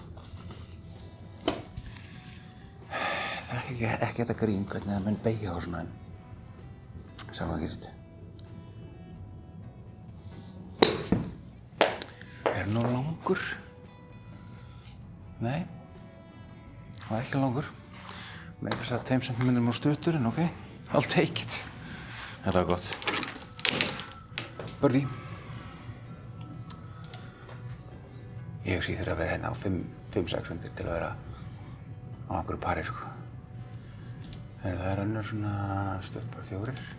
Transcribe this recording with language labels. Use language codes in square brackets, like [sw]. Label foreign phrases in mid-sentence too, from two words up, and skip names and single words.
[is] Það er ekki þetta grín hvernig það mun beygja á svona en sjá hvað gerist. Er nú langur? Nei, það var ekki langur. Með þess að 2 cm á stuttur en ok, [en] I'll take it. [is] Þetta var gott. Birdie. Ég hugsi ég þurfa að vera hérna á 5-6 undir til að vera á einhverju pari sko. Það er önnur svona stödd bara 4.